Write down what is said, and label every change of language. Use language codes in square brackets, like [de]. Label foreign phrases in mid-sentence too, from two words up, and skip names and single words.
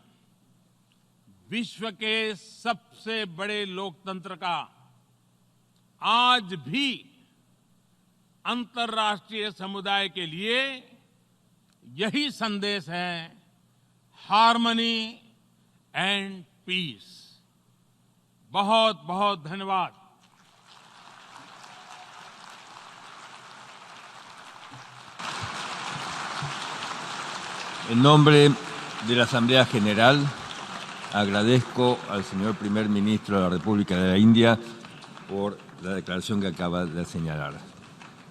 [hi] विश्व के सबसे बड़े लोकतंत्र का आज भी अंतर्राष्ट्रीय समुदाय के लिए यही संदेश है, [en] harmony and peace. [hi] बहुत बहुत धन्यवाद। [es] En nombre de la Asamblea General, agradezco al señor primer ministro de la República de la India por la declaración que acaba de señalar.